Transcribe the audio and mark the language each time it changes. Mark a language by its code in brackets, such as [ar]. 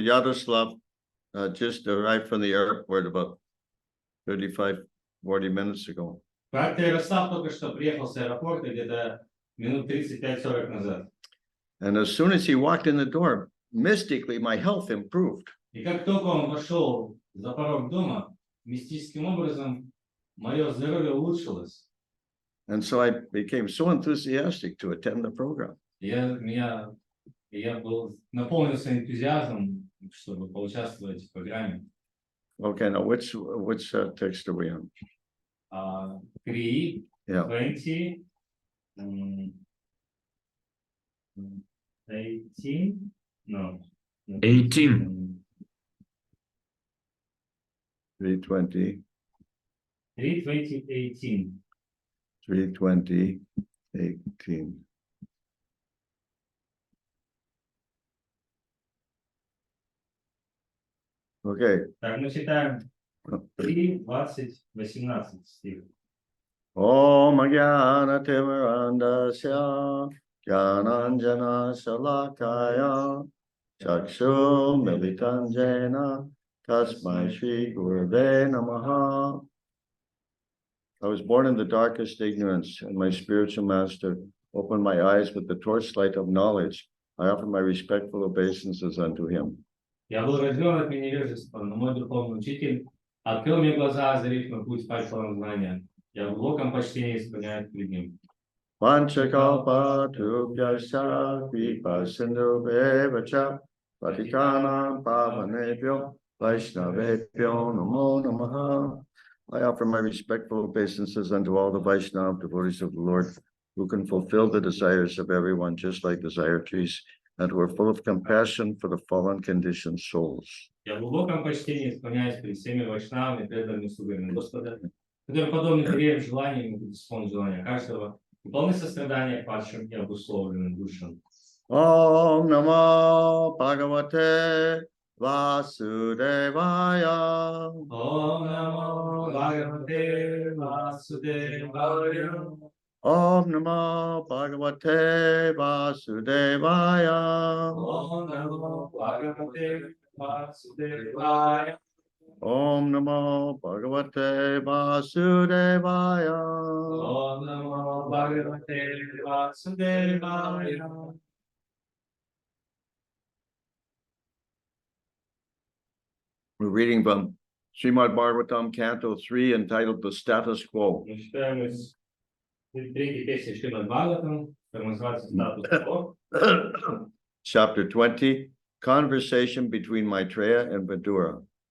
[en] Yaroslav just arrived from the airport about 35-40 minutes ago. [ru] Как Ярослав только что приехал с аэропорта где-то минут 35-40 назад. [en] And as soon as he walked in the door, mystically my health improved. [ru] И как только он вошел за порог дома, мистическим образом мое здоровье улучшилось. [en] And so I became so enthusiastic to attend the program. [ru] Я был наполнился энтузиазмом, чтобы поучаствовать в программе. [en] Okay, now which text are we on? 3, Yeah. 20, 18, no. 18. 3:20, 3:20, 18. 3:20, 18. Okay. [ru] Так, мы читаем 3, 20, 18 стих. [sa] Om Jnana Timirandasya Jnananjana Shalakaya Chakshu Militan Jena Tasmai Shri Gurave Namaha. [en] I was born in the darkest ignorance, and my spiritual master opened my eyes with the torchlight of knowledge. I offer my respectful obeisances unto him. [ru] Я был рожден от невежества, но мой духовный учитель открыл мне глаза, озарив мой путь фальшивого знания. Я в глубоком почтении склоняюсь перед ним. [sa] Vanchakalpa tubhyasya kripa sindhu bevacha patitanam pavanebhyo vaishnavebhyo namo namaha. [en] I offer my respectful obeisances unto all the Vaishnava devotees of the Lord, who can fulfill the desires of everyone, just like desire trees, and who are full of compassion for the fallen conditioned souls. [ru] Я в глубоком почтении склоняюсь перед всеми вайшнавами, преданными слугами Господа, которые подобны деревьям желаниям могут исполнить желания каждого, и полны сострадания к падшим и обусловленным душам. [sa] Om Namo Bhagavate Vasudevaya. Om Namo Bhagavate Vasudevaya. Om Namo Bhagavate Vasudevaya. Om Namo Bhagavate Vasudevaya. Om Namo Bhagavate Vasudevaya. Om Namo Bhagavate Vasudevaya. [en] We're reading from Srimad Bhagavatam, Canto 3, entitled The Status Quo. [ru] Мы читаем из третьей песни Шримад Бхагаватам, которая называется «Статус кво». [en] Chapter 20, Conversation between Maitreya and Vidura.